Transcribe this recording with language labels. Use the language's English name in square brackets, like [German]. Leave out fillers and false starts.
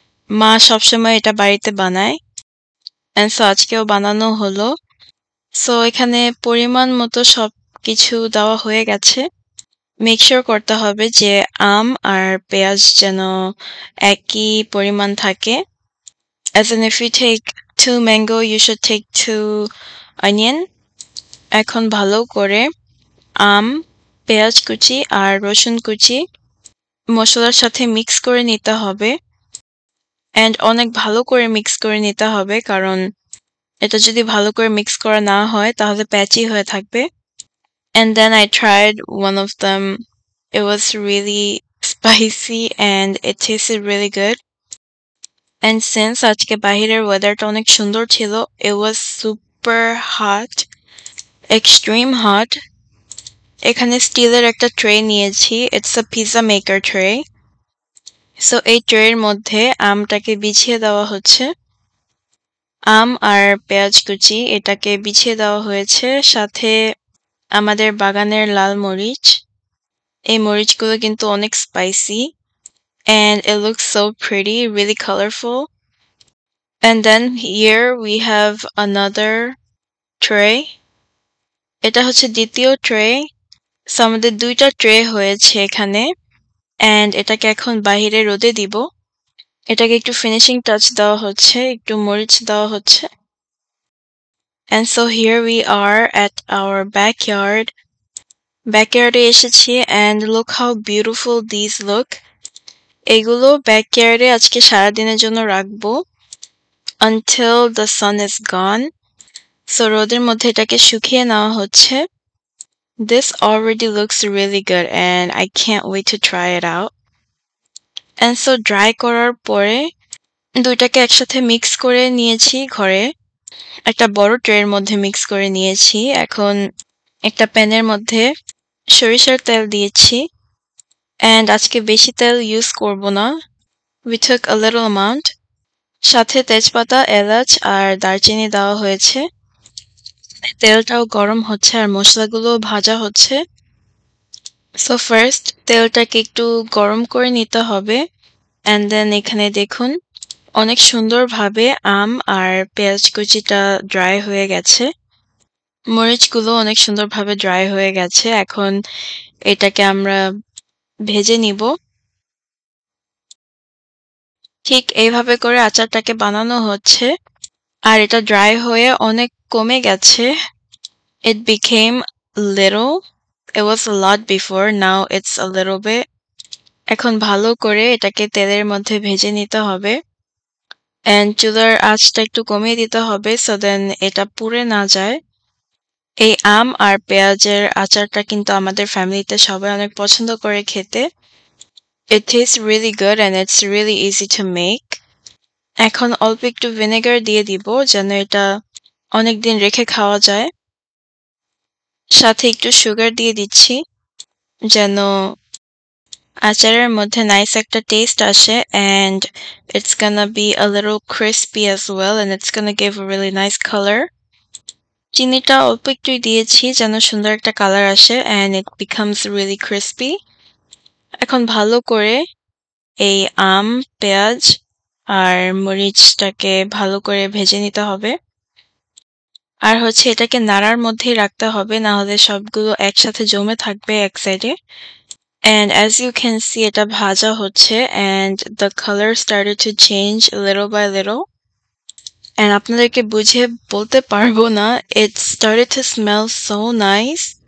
[Bangla] মা সবসময় এটা বাড়িতে বানায়। [English] and so [Bangla] আজকেও বানানো হলো। সো এখানে পরিমাণ মতো সবকিছু দেওয়া হয়ে গেছে। [English] make sure [Bangla] করতে হবে যে আম আর পেঁয়াজ যেন একই পরিমাণ থাকে। [English] As in if you take 2 mango, you should take 2 onion. [Bangla] এখন ভালো করে আম, পেঁয়াজ কুচি আর রসুন কুচি মশলার সাথে মিক্স করে নিতে হবে। অ্যান্ড অনেক ভালো করে মিক্স করে নিতে হবে, কারণ এটা যদি ভালো করে মিক্স করা না হয় তাহলে প্যাচি হয়ে থাকবে। [English] And then I tried one of them. It was really spicy and it tasted really good. And since [Bangla] আজকে বাহিরের ওয়েদারটা অনেক সুন্দর ছিল, [English] it was super hot, extreme hot. [Bangla] এখানে স্টিলের একটা ট্রে নিয়েছি, [English] it's a pizza maker tray. [Bangla] So এই ট্রের মধ্যে আমটাকে বিছিয়ে দেওয়া হচ্ছে। আম আর পেঁয়াজ কুচি এটাকে বিছিয়ে দেওয়া হয়েছে, সাথে আমাদের বাগানের লাল মরিচ। এই মরিচগুলো কিন্তু অনেক spicy [English] and it looks so pretty, really colorful. And then here we have another tray. [Bangla] এটা হচ্ছে দ্বিতীয় ট্রে। সো আমাদের 2টা ট্রে হয়েছে এখানে। and এটাকে এখন বাহিরে রোদে দিব। এটাকে একটু ফিনিশিং টাচ দেওয়া হচ্ছে, একটু মরিচ দেওয়া হচ্ছে। [English] And so here we are at our backyard. [Bangla] ব্যাকইয়ার্ডে এসেছি [English] and look how beautiful these look. [Bangla] এগুলো ব্যাকইয়ার্ডে আজকে সারাদিনের জন্য রাখবো [English] until the sun is gone. [Bangla] So রোদের মধ্যে এটাকে শুকিয়ে নেওয়া হচ্ছে। [English] This already looks really good and I can't wait to try it out. And so [Bangla] dry করার পরে দুইটাকে একসাথে মিক্স করে নিয়েছি ঘরে। একটা বড় ট্রের মধ্যে মিক্স করে নিয়েছি। এখন একটা প্যানের মধ্যে সরিষার তেল দিয়েছি and আজকে বেশি তেল ইউজ করব না। [English] We took a little amount. [Bangla] সাথে তেজপাতা, এলাচ আর দারচিনি দেওয়া হয়েছে। তেলটাও গরম হচ্ছে আর মশলাগুলো ভাজা হচ্ছে। সো ফার্স্ট তেলটাকে একটু গরম করে নিতে হবে [English] and then [Bangla] এখানে দেখুন অনেক সুন্দরভাবে আম আর পেঁয়াজ কুচিটা ড্রাই হয়ে গেছে। মরিচগুলো অনেক সুন্দরভাবে ড্রাই হয়ে গেছে। এখন এটাকে আমরা ভেজে নিব। ঠিক এইভাবে করে আচারটাকে বানানো হচ্ছে আর এটা ড্রাই হয়ে অনেক কমে গেছে। [English] It became little. It was a lot before, now it's a little bit. [Bangla] এখন ভালো করে এটাকে তেলের মধ্যে ভেজে নিতে হবে and চুলার আঁচটা একটু কমিয়ে দিতে হবে [English] so then [Bangla] এটা পুড়ে না যায়। এই আম আর পেঁয়াজের আচারটা কিন্তু আমাদের ফ্যামিলিতে সবাই অনেক পছন্দ করে খেতে। [English] It tastes really good and it's really easy to make. [Bangla] এখন অল্প একটু ভিনেগার দিয়ে দিব যেন এটা অনেকদিন রেখে খাওয়া যায়। সাথে একটু সুগার দিয়ে দিচ্ছি যেন আচারের মধ্যে নাইস একটা টেস্ট আসে [English] and it's gonna be a little crispy as well and it's gonna give a really nice color. [Bangla] চিনিটা অল্প একটুই দিয়েছি যেন সুন্দর একটা কালার আসে [English] and it becomes really crispy. [Bangla] এখন ভালো করে এই আম, পেঁয়াজ আর মরিচটাকে ভালো করে ভেজে নিতে হবে। আর হচ্ছে এটাকে নাড়ার মধ্যেই রাখতে হবে না হলে সবগুলো একসাথে জমে থাকবে এক সাইডে। [English] And as you can see [Bangla] এটা ভাজা হচ্ছে [English] and the color started to change little by little. And [Bangla] আপনাদেরকে বুঝিয়ে বলতে পারবো না, [English] it started to smell so nice.